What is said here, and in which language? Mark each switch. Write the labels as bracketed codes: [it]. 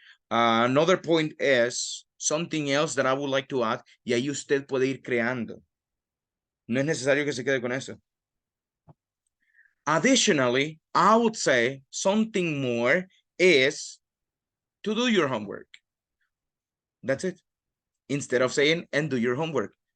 [en] Another point is something else that I would like to add. [es] Y ahí usted puede ir creando. No es necesario que se quede con eso. [en] Additionally, I would say something more is to do your homework. That's it. Instead of saying, and do your homework.